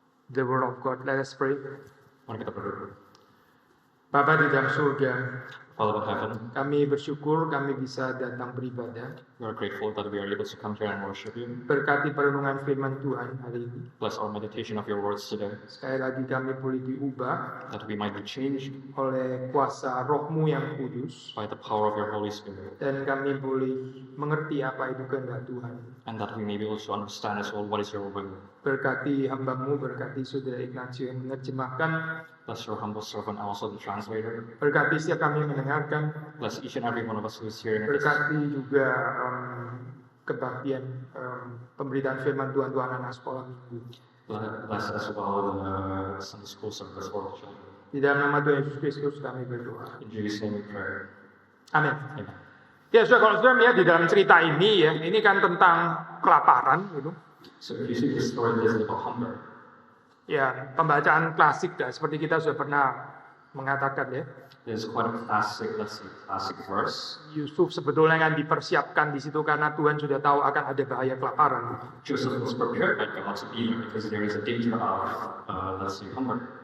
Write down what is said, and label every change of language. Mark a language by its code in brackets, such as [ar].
[en] The word of God. Let us pray. [id] Mari kita berdoa. Bapa di dalam surga, [en] Father in heaven, [id] kami bersyukur kami bisa datang beribadah. [en] we are grateful that we are able to come here and worship you. [id] Berkati perenungan firman Tuhan hari ini. [en] Bless our meditation of your words today, [id] Sekali lagi kami boleh diubah [en] that we might be changed [id] oleh kuasa rohmu yang kudus. [en] by the power of your Holy Spirit, [id] Dan kami boleh mengerti apa itu kehendak Tuhan. [en] and that we may be able to understand as well what is your will. [id] Berkati hambamu, berkati saudara Ignacio yang menerjemahkan. [en] Bless your humble servant, also the translator. [id] Berkati setiap kami yang mendengarkan. [en] Bless each and every one of us who is hearing this. [id] Berkati juga kebaktian pemberitaan firman Tuhan anak sekolah minggu. [en] Bless as well the Sunday school service for the children. [id] Di dalam nama Tuhan Yesus Kristus kami berdoa. [en] In Jesus' name we pray. [id] Amin. [en] Amen. [id] Ya, saudara, kalau saudara melihat di dalam cerita ini ya, ini kan tentang kelaparan gitu. [en] So if you see the story, this is about hunger. [id] Ya, pembacaan klasik dah, seperti kita sudah pernah mengatakan ya. [en] It's quite a classic, let's say, classic verse. [id] Yusuf sebetulnya kan dipersiapkan di situ karena Tuhan sudah tahu akan ada bahaya kelaparan. [en] Joseph was prepared by God to be there because there is a danger of, let's say, hunger.